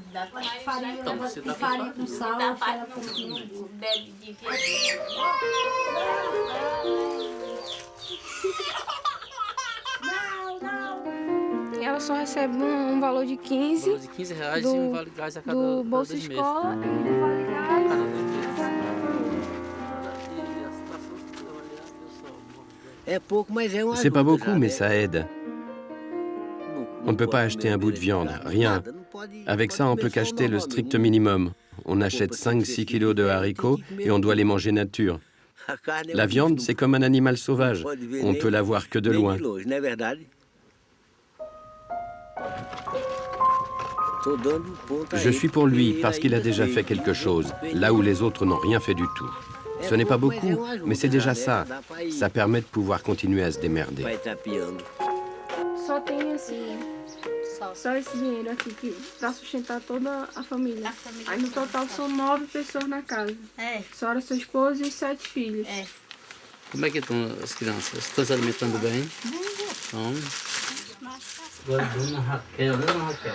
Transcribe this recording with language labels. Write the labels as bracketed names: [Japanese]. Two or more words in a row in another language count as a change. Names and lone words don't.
[Portuguese] Então, você dá farinha com sal, ela bebe de E ela só recebe um valor de 15. Um valor de 15 reais e um vale gás a cada do Bolsa 2 meses. Escola e do Vale Gás. [French] C'est pas beaucoup, mais ça aide. On ne peut pas acheter un bout de viande, rien. Avec ça, on peut qu'acheter le strict minimum. On achète 5-6 kilos de haricots et on doit les manger nature. La viande, c'est comme un animal sauvage. On ne peut la voir que de loin. Je suis pour lui parce qu'il a déjà fait quelque chose, là où les autres n'ont rien fait du tout. Ce n'est pas beaucoup, mais c'est déjà ça. Ça permet de pouvoir continuer à se démerder. [Portuguese] Só tem assim, só esse dinheiro aqui para sustentar toda a família. Aí no total são 9 pessoas na casa. A senhora, sua esposa e 7 filhos. Como é que estão as crianças? Estão se alimentando bem? Então, agora a dona Raquel, né, dona Raquel?